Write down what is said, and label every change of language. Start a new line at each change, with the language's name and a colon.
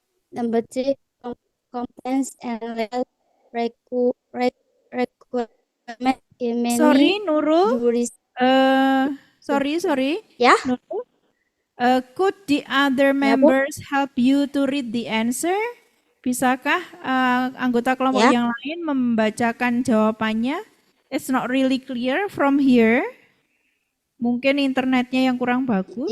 English: Number 3, compliance and legal requirement in many Sorry, Nurul. Sorry. Ya. Nurul. Could the other members help you to read the answer?
Indonesian: Bisakah anggota kelompok Ya. yang lain membacakan jawabannya?
English: It's not really clear from here.
Indonesian: Mungkin internetnya yang kurang bagus.